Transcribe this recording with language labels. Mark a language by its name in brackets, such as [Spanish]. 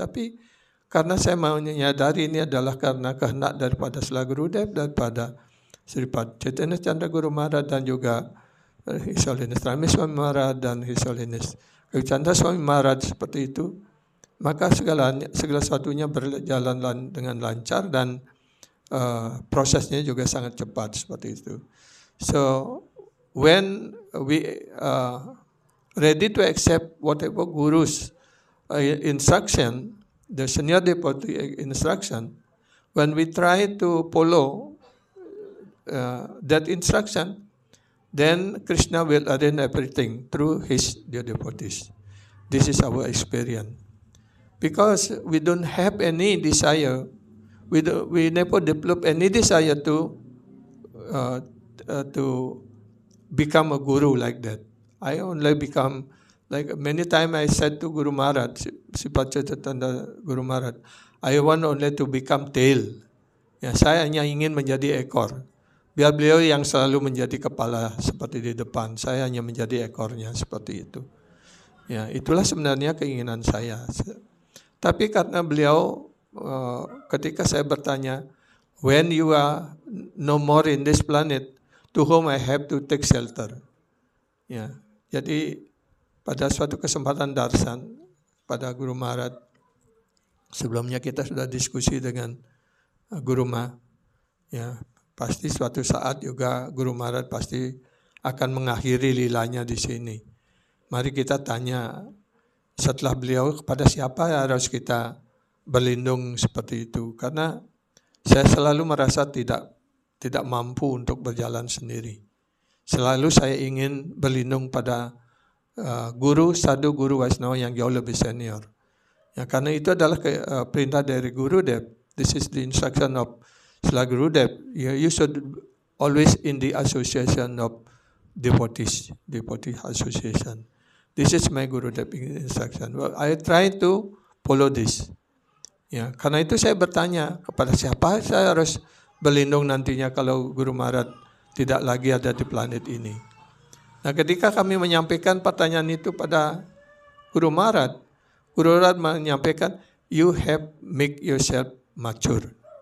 [Indonesian] Tapi karena saya mau menyadari ini adalah karena kehendak daripada Sela Gurudev, daripada Sripad Chaitanya Chandra Guru Maharaj, dan juga His Holiness Rameswamy Maharaj dan His Holiness Chandra Swami Maharaj seperti itu, maka segala sesuatunya berjalan dengan lancar, dan prosesnya juga sangat cepat seperti itu. [English] So when we ready to accept whatever Guru's instruction, the senior devotee instruction, when we try to follow that instruction, then Krishna will arrange everything through his dear devotees. This is our experience. Because we don't have any desire, we never develop any desire to become a guru like that. I only become, like many times I said to Guru Maharaj, Sipachatanda Guru Maharaj, I want only to become tail. [Indonesian] Ya, saya hanya ingin menjadi ekor. Biar beliau yang selalu menjadi kepala seperti di depan, saya hanya menjadi ekornya seperti itu. Ya, itulah sebenarnya keinginan saya. Tapi karena beliau, ketika saya bertanya, [English] when you are no more in this planet, to whom I have to take shelter. [Indonesian] Ya, jadi pada suatu kesempatan darsan pada Guru Maharaj, sebelumnya kita sudah diskusi dengan Guru Ma, ya pasti suatu saat juga Guru Maharaj pasti akan mengakhiri lilanya di sini. Mari kita tanya setelah beliau kepada siapa harus kita berlindung seperti itu. Karena saya selalu merasa tidak mampu untuk berjalan sendiri. Selalu saya ingin berlindung pada guru, sadhu, guru Vaishnava yang jauh lebih senior. Ya, karena itu adalah perintah dari Gurudev. [English] This is the instruction of Srila Gurudev. You should always in the association of devotees, devotee association. This is my Gurudev instruction. Well, I try to follow this. [Indonesian] Ya, karena itu saya bertanya kepada siapa saya harus berlindung nantinya kalau Guru Maharaj tidak lagi ada di planet ini. Nah, ketika kami menyampaikan pertanyaan itu pada Guru Maharaj menyampaikan, [English] you have make yourself mature.